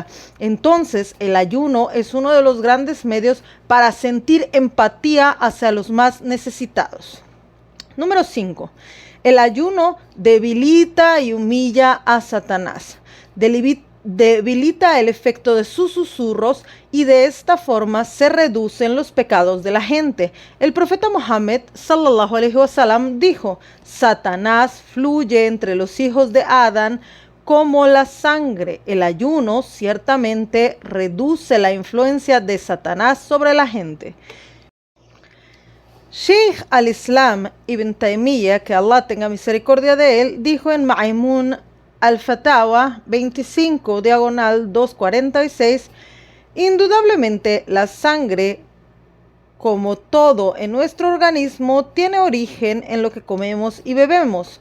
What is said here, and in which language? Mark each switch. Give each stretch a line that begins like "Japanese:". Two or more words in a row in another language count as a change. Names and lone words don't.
Spanish: Entonces, el ayuno es uno de los grandes medios para sentir empatía hacia los más necesitados. Número 5. El ayuno debilita y humilla a Satanás. Debilita el efecto de sus susurros y de esta forma se reducen los pecados de la gente. El profeta Muhammad
Arabic: صلى الله عليه وسلم
Spanish: dijo: Satanás fluye entre los hijos de Adán como la sangre. El ayuno ciertamente reduce la influencia de Satanás sobre la gente. Sheikh al-Islam Ibn Taymiyyah, que Allah tenga misericordia de él, dijo en Ma'mun al-Fatawa 25, diagonal 246, indudablemente la sangre, como todo en nuestro organismo, tiene origen en lo que comemos y bebemos.